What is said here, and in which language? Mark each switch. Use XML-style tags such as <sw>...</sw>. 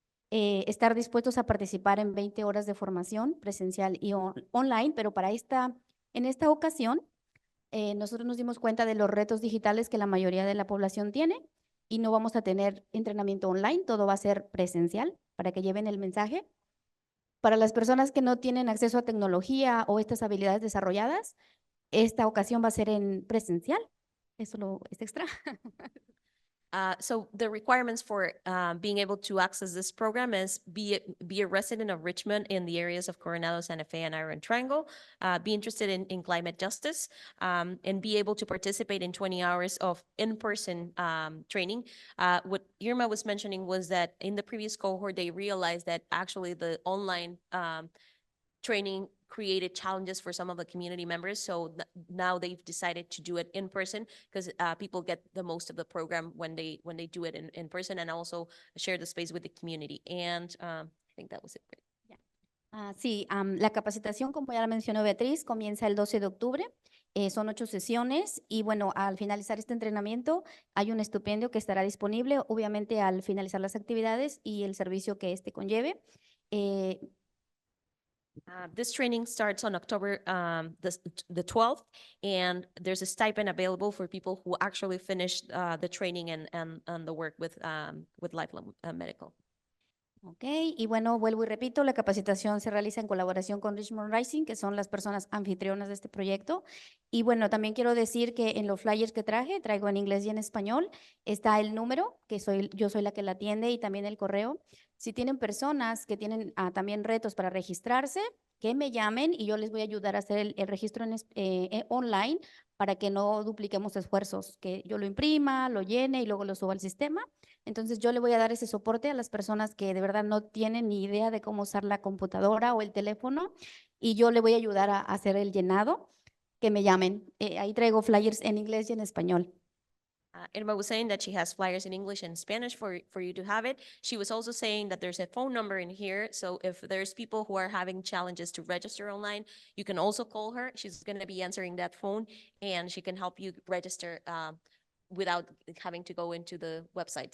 <es>Estar dispuestos a participar en 20 horas de formación presencial y online, pero en esta ocasión nosotros nos dimos cuenta de los retos digitales que la mayoría de la población tiene y no vamos a tener entrenamiento online, todo va a ser presencial para que lleven el mensaje. Para las personas que no tienen acceso a tecnología o estas habilidades desarrolladas, esta ocasión va a ser en presencial. Eso es extra.</es> <en>So the requirements for being able to access this program is be a resident of Richmond in the areas of Coronado, Santa Fe, and Iron Triangle, be interested in climate justice, and be able to participate in 20 hours of in-person training. What Irma was mentioning was that in the previous cohort, they realized that actually the online training created challenges for some of the community members. So now they've decided to do it in person because people get the most of the program when they do it in person, and also share the space with the community. And I think that was it.</en> <es>Sí, la capacitación, como ya la mencionó Beatriz, comienza el 12 de octubre. Son 8 sesiones y bueno, al finalizar este entrenamiento hay un estipendio que estará disponible, obviamente al finalizar las actividades y el servicio que este conlleve.</es> <en>This training starts on October the 12th, and there's a stipend available for people who actually finished the training and the work with Lifelong Medical.</en> <es>Ok, y bueno, vuelvo y repito, la capacitación se realiza en colaboración con Richmond Rising, que son las personas anfitrionas de este proyecto. Y bueno, también quiero decir que en los flyers que traigo en inglés y en español, está el número, que yo soy la que la atiende, y también el correo. Si tienen personas que tienen también retos para registrarse, que me llamen y yo les voy a ayudar a hacer el registro online para que no dupliquemos esfuerzos, que yo lo imprima, lo llene y luego lo suba al sistema. Entonces yo le voy a dar ese soporte a las personas que de verdad no tienen ni idea de cómo usar la computadora o el teléfono y yo le voy a ayudar a hacer el llenado, que me llamen. Ahí traigo flyers en inglés y en español.</es> <en>Irma was saying that she has flyers in English and Spanish for you to have it. She was also saying that there's a phone number in here. So if there's people who are having challenges to register online, you can also call her. She's going to be answering that phone and she can help you register without having to go into the website.</en>